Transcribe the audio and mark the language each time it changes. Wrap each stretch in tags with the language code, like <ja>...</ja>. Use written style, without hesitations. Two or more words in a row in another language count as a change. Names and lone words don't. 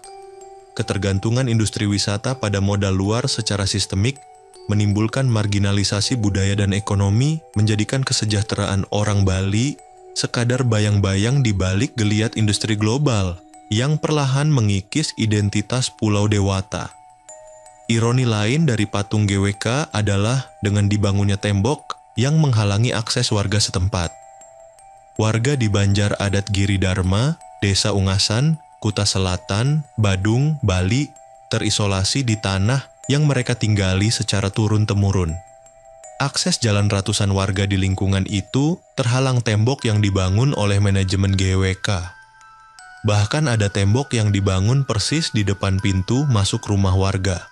<id>Ketergantungan industri wisata pada modal luar secara sistemik menimbulkan marginalisasi budaya dan ekonomi, menjadikan kesejahteraan orang Bali sekadar bayang-bayang di balik geliat industri global yang perlahan mengikis identitas Pulau Dewata. Ironi lain dari patung GWK adalah dengan dibangunnya tembok yang menghalangi akses warga setempat. Warga di Banjar Adat Giri Dharma, Desa Ungasan, Kuta Selatan, Badung, Bali, terisolasi di tanah yang mereka tinggali secara turun-temurun. Akses jalan ratusan warga di lingkungan itu terhalang tembok yang dibangun oleh manajemen GWK. Bahkan ada tembok yang dibangun persis di depan pintu masuk rumah warga.</id>